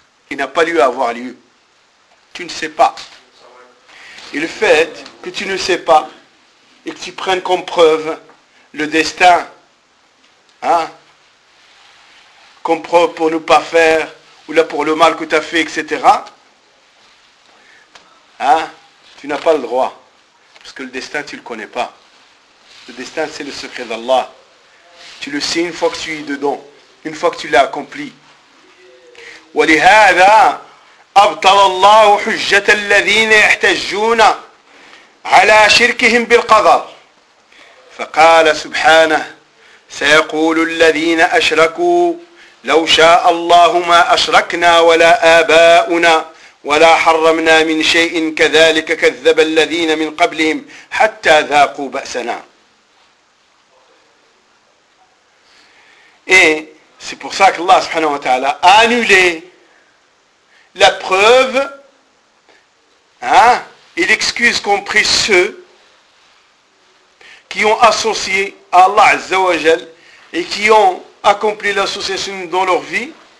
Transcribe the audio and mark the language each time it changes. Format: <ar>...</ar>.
<fr>Il n'a pas lieu à avoir lieu. Tu ne sais pas. Et le fait que tu ne sais pas, et que tu prennes comme preuve le destin, hein, comme preuve pour ne pas faire, ou là pour le mal que tu as fait, etc. Hein, tu n'as pas le droit. Parce que le destin, tu ne le connais pas. Le destin, c'est le secret d'Allah. Tu le sais une fois que tu es dedans, une fois que tu l'as accompli.</fr> <ar>ولهذا أبطل الله حجة الذين يحتجون على شركهم بالقدر. فقال سبحانه سيقول الذين أشركوا لو شاء الله ما أشركنا ولا آباؤنا ولا حرمنا من شيء كذلك كذب الذين من قبلهم حتى ذاقوا بأسنا.</ar> <fr>Et c'est pour ça qu'Allah subhanahu wa ta'ala a annulé la preuve, hein, et l'excuse compris ceux qui ont associé à Allah azza wa jal et qui ont accompli l'association dans leur vie.</fr>